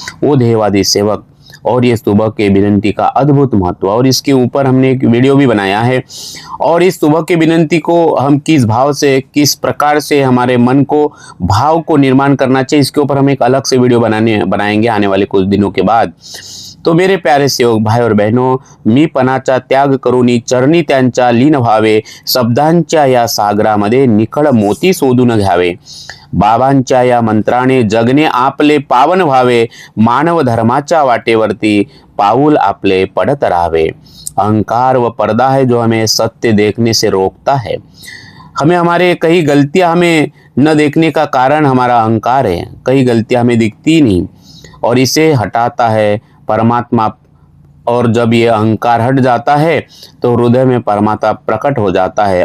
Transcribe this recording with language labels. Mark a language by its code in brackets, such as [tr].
[hi] वो देहवादी सेवक। और ये सुबह के विनती का अद्भुत महत्व, और इसके ऊपर हमने एक वीडियो भी बनाया है। और इस सुबह के विनती को हम किस भाव से, किस प्रकार से हमारे मन को, भाव को निर्माण करना चाहिए, इसके ऊपर हम एक अलग से वीडियो बनाएंगे आने वाले कुछ दिनों के बाद। [mr] तो मेरे प्यारे सेवक भाई और बहनों, मी पणाचा त्याग करूनी चरणी त्यांच्या लीन व्हावे, शब्दांच्या या सागरामध्ये निखळ मोती शोधून घ्यावे, बाबांच्या या मंत्राने जगणे आपले पावन व्हावे, मानव धर्माच्या वाटेवरती पाऊल आपले पडत राहावे। [hi] अहंकार व पर्दा है जो हमें सत्य देखने से रोकता है। हमें हमारे कई गलतियां हमें न देखने का कारण हमारा अहंकार है। कई गलतियां हमें दिखती नहीं और इसे हटाता है परमात्मा। और जब ये अहंकार हट जाता है तो हृदय में परमात्मा प्रकट हो जाता है।